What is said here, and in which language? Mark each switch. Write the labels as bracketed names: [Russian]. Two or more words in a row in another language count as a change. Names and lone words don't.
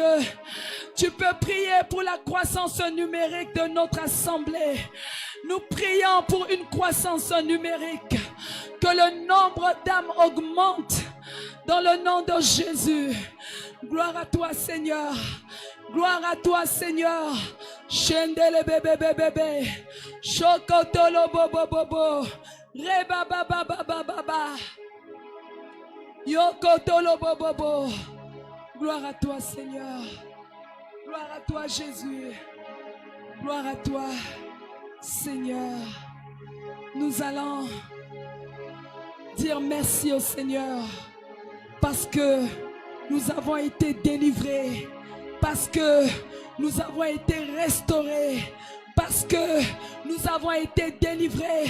[French] Tu peux prier pour la croissance numérique de notre assemblée. Nous prions pour une croissance numérique. Que le nombre d'âmes augmente. Dans le nom de Jésus. Gloire à toi, Seigneur. Gloire à toi, Seigneur. Shendele bébé bébé. Shokotolo bobo bobo. Reba baba baba baba. Yokotolo bobo bobo. Gloire à toi, Seigneur. Gloire à toi, Jésus. Gloire à toi, Seigneur. Nous allons dire merci au Seigneur parce que nous avons été délivrés, parce que nous avons été restaurés, parce que nous avons été délivrés.